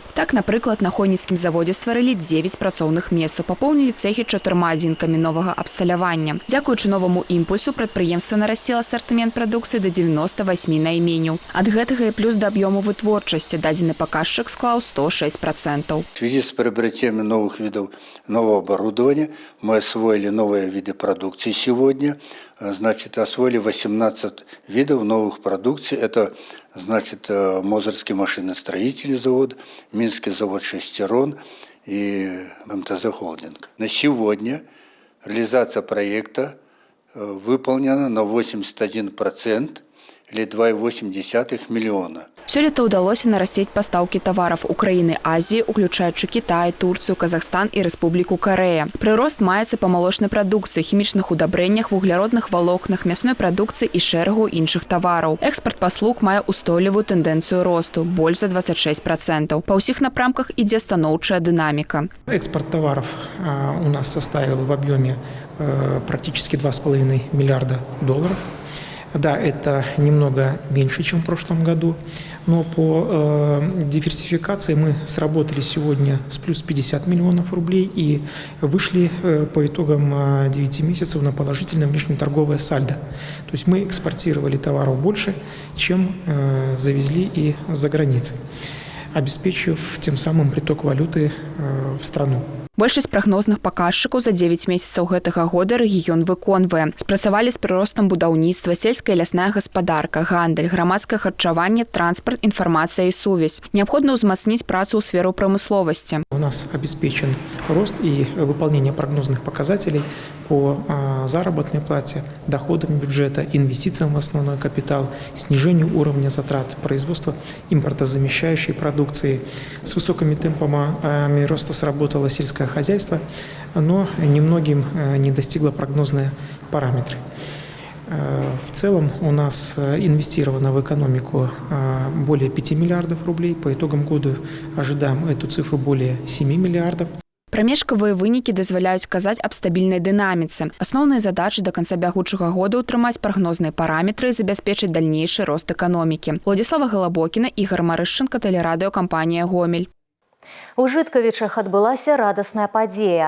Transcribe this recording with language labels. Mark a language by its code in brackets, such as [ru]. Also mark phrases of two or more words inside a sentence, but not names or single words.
[be] Так, напрыклад, на Хойніцкім заводзе стварылі 9 працоўных месцаў, папоўнілі цэхі 4 адзінкамі новага абсталявання. Дзякуючы новаму імпульсу прадпрыемства нарасціла асартымент прадукцыі да 98 найменняў. Ад гэтага і плюс да аб'ёму вытворчасці дадзены паказчык склаў 106%. [ru] В связи с приобретением новых видов нового оборудования мы освоили новые виды продукции сегодня. Значит, освоили 18 видов новых продукций. Это, значит, Мозырский машиностроительный завод, Минский завод «Шестерон» и МТЗ «Холдинг». На сегодня реализация проекта выполнена на 81%. Или 2,8 миллиона. [be] Сёлета ўдалося нарасціць пастаўкі тавараў у краіны Азіі, уключаючы Кітай, Турцыю, Казахстан і Рэспубліку Карэя. Прырост маецца па малочнай прадукцыі, хімічных удабрэннях, вугляродных валокнах, мясной прадукцыі і шэрагу іншых тавараў. Экспарт паслуг мае ўстойлівую тэндэнцыю росту, больш за 26%. Па ўсіх напрамках ідзе станоўчая дынаміка. [ru] Экспорт товаров у нас составил в объеме практически $2,5 миллиарда. Да, это немного меньше, чем в прошлом году, но по диверсификации мы сработали сегодня с плюс 50 миллионов рублей и вышли по итогам 9 месяцев на положительное внешнеторговое сальдо. То есть мы экспортировали товаров больше, чем завезли и за границей, обеспечив тем самым приток валюты в страну. [be] Большасць прагнозных паказчыкаў за 9 месяцаў гэтага года рэгіён выконвае. Спрацавалі з прыростам будаўніцтва, сельская і лясная гаспадарка, гандаль, грамадскае харчаванне, транспарт, інфармацыя і сувязь. Неабходна ўзмацніць працу ў сферу прамысловасці. [ru] У нас обеспечен рост и выполнение прогнозных показателей по заработной плате, доходам бюджета, инвестициям в основной капитал, снижению уровня затрат производства импортозамещающей продукции. С высокими темпами роста сработало сельское хозяйство, но немногим не достигло прогнозные параметры. В целом у нас инвестировано в экономику более 5 миллиардов рублей. По итогам года ожидаем эту цифру более 7 миллиардов. [be] Прамежкавыя вынікі дазваляюць казаць аб стабільнай дынаміцы. Асноўныя задачы да канца бягучага года ўтрымаць прагнозныя параметры і забяспечыць дальнейшы рост эканомікі. Владислава Галабокіна, Ігор Марышченко, тэлерадыёкампанія «Гомель». У Жыткавічах адбылася радасная падзея.